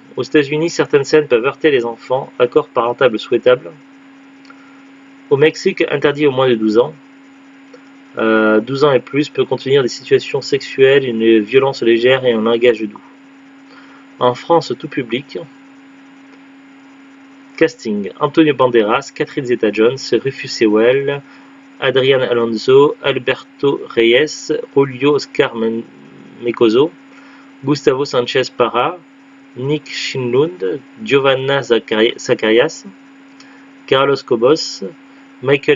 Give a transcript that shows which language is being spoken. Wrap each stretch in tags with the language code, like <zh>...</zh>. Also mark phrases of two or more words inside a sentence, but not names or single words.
<fr>Aux États-Unis, certaines scènes peuvent heurter les enfants, accord parental souhaitable. Au Mexique, interdit aux moins de 12 ans. 12 ans et plus peut contenir des situations sexuelles, une violence légère et un langage doux. En France, tout public. Casting. Antonio Banderas, Catherine Zeta-Jones, Rufus Sewell, Adrián Alonso, Alberto Reyes, Julio Oscar Mecoso, Gustavo Sánchez Parra, Nick Schindlund, Giovanna Zacharias, Carlos Cobos, Michael</fr>